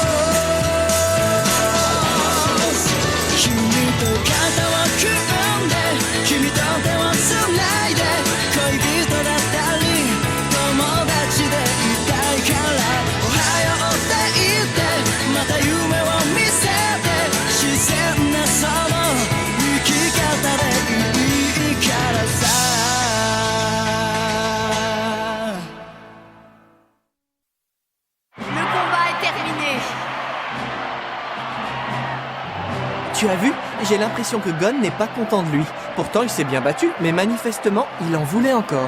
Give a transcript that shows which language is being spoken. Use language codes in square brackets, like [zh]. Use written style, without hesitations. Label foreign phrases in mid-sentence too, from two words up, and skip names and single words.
[ja] 君と肩を組んで君と手をつないで恋人だったり友達でいたいからおはようって言ってまた夢を見せて自然なその生き方でいいからさ [fr] Le combat est terminé. Tu as vu? J'ai l'impression que Gon n'est pas content de lui. Pourtant, il s'est bien battu, mais manifestement, il en voulait encore.